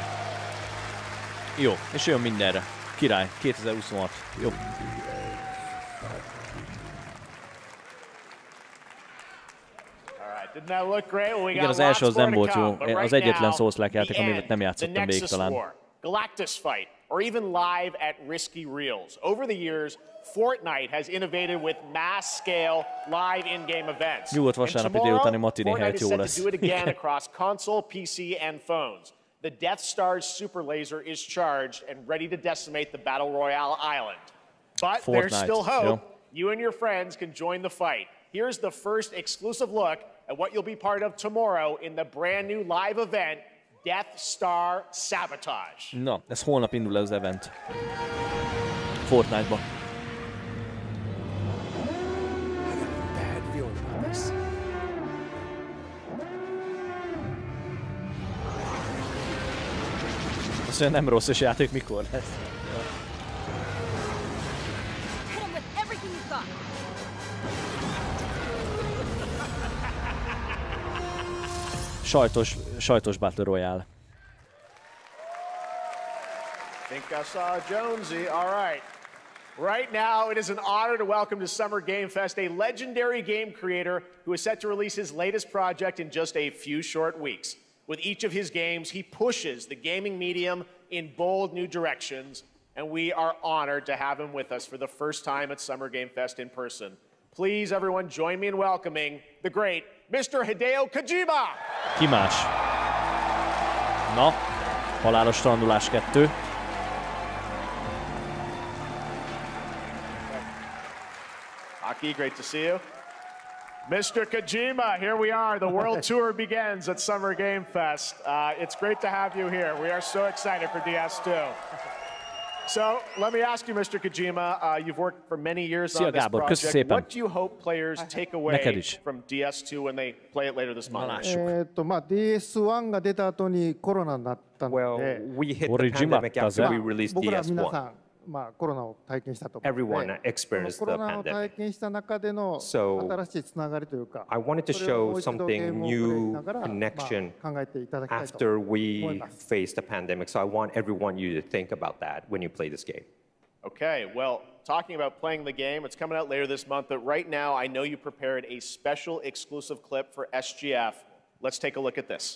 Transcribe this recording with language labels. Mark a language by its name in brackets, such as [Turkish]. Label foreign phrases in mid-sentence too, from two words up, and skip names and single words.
[Hungarian] Jó, és jön mindenre. Király, 2026. Jó. Igen, az első az nem volt jó. Az egyetlen Souls-like játék, amit nem játszottam végig talán. [English] Galactus fight, or even live at risky reels. Over the years, Fortnite has innovated with mass-scale live in-game events. [Hungarian] Nyugodt vasárnapi délutáni matiné helyett jó lesz. [English] Fortnite is set to do it again across console, PC, and phones. The Death Star's super laser is charged and ready to decimate the Battle Royale island. But there's still hope. You and your friends can join the fight. Here's the first exclusive look at what you'll be part of tomorrow in the brand new live event, Death Star Sabotage. [Hungarian] Na, ez holnap indul az event. Fortnite-ba. Azt mondja, nem rossz, és játék mikor lesz. Sajtos Battle Royale. [English] Think I saw Jonesy. All right. Right now, it is an honor to welcome to Summer Game Fest a legendary game creator who is set to release his latest project in just a few short weeks. With each of his games, he pushes the gaming medium in bold new directions, and we are honored to have him with us for the first time at Summer Game Fest in person. Please, everyone, join me in welcoming the great Mr. Hideo Kojima! [Hungarian] Ki más? Na, halálos strandolás 2. Aki, [English] great to see you. Mr. Kojima, here we are. The world tour begins at Summer Game Fest. It's great to have you here. We are so excited for DS2. So, let me ask you, Mr. Kojima, you've worked for many years on this project. What do you hope players take away from DS2 when they play it later this month? [Japanese] DS1 が出た後にコロナになったので、 [English] Well, we hit the pandemic after we released [Japanese] 僕ら皆さ [English] DS1. [Japanese] ん、コロナを体験したと思うので、 [English] Everyone experienced [Japanese] コ [English] the [Japanese] ロナを体 [English] pandemic. [Japanese] 験した中での [English] So, [Japanese] 新しいつながりというか、 [English] I wanted to [Japanese] それをも [English] show [Japanese] う一度ゲー [English] something [Japanese] ムをプレイし [English] new [Japanese] ながら、 [English] connection [Japanese] 考えていただきたいと [English] after [Japanese] 思い [English] we [Japanese] ます。 [English] faced the pandemic. So I want everyone you to think about that when you play this game. Okay, well, talking about playing the game, it's coming out later this month, but right now I know you prepared a special exclusive clip for SGF. Let's take a look at this.